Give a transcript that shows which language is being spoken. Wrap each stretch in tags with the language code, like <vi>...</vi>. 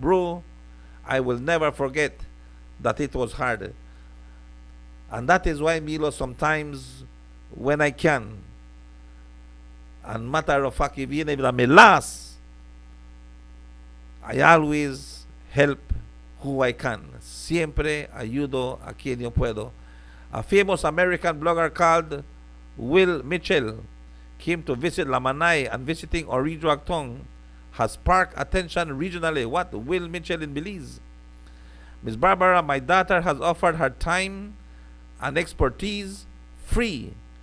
<en>Bro, I will never forget that it was hard. And that is why, Milo, sometimes when I can, and matter of fact, even if I'm last, I always help who I can.</en> <es>Siempre ayudo a quien yo puedo.</es> <en>A famous American blogger called Will Mitchell came to visit Lamanai, and visiting Orijuactong has sparked attention regionally. What? Will Mitchell in Belize. Miss Barbara, my daughter has offered her time and expertise free.</en>